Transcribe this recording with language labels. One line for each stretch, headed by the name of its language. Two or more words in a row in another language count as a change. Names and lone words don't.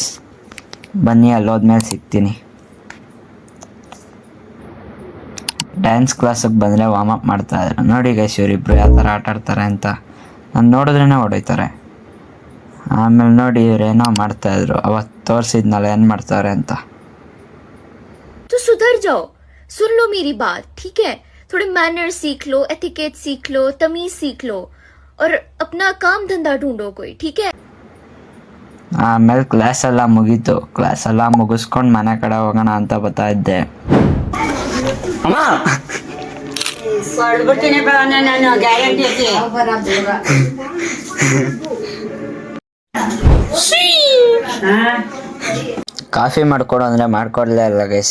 Kannada: ಬನ್ನಿ ಅಲ್ಲೋದ್ಮೇಲೆ ಸಿಗ್ತೀನಿ. ಡ್ಯಾನ್ಸ್ ಕ್ಲಾಸಿಗೆ ಬಂದರೆ
English: warm up
Kannada: ಮಾಡ್ತಾಯಿದ್ರು. ನೋಡಿ ಗೈಸ್ ಇವರಿಬ್ರು ಯಾವ ಥರ ಆಟ ಆಡ್ತಾರೆ ಅಂತ. ನಾನು ನೋಡಿದ್ರೇ ಹೊಡಿತಾರೆ. ಆಮೇಲೆ ನೋಡಿ ಇವರೇನೋ ಮಾಡ್ತಾಯಿದ್ರು, ಅವತ್ತು ತೋರಿಸಿದ್ನಲ್ಲ ಏನು ಮಾಡ್ತಾರೆ ಅಂತ.
Hindi: तो सुधर जाओ, सुन लो मेरी बात, ठीक है? थोड़े मैनर सीख लो, एथिकेट सीख लो, तमीज सीख लो और अपना काम धंधा ढूंढो कोई, ठीक है?
Kannada: ಆಮೇಲೆ ಕ್ಲಾಸ್ ಎಲ್ಲ ಮುಗೀತು. ಕ್ಲಾಸ್ ಎಲ್ಲ ಮುಗಿಸ್ಕೊಂಡು ಮನೆ ಕಡೆ ಹೋಗೋಣ ಅಂತ ಬರ್ತಾ ಇದ್ದೆ. ಕಾಫಿ ಮಾಡ್ಕೊಡು ಅಂದರೆ ಮಾಡ್ಕೊಡ್ಲೇ ಇಲ್ಲ ಗೈಸ್.